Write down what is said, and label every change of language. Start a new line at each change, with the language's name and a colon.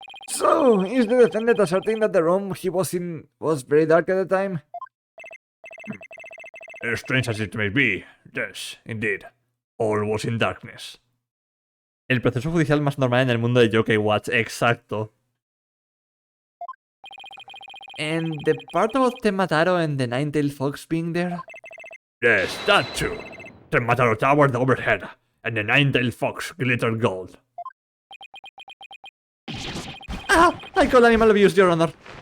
English: So, is the defendant asserting that the room he was in was very dark at the time? As strange as it may be, yes, indeed. All was in darkness.
Spanish: El proceso judicial más normal en el mundo de Yokai Watch, exacto.
English: And the part about Temmataro and the Nine-Tailed Fox being there? Yes, that too. The Mataro towered overhead, and the nine-tailed fox glittered gold. Ah! I call animal abuse, Your Honor.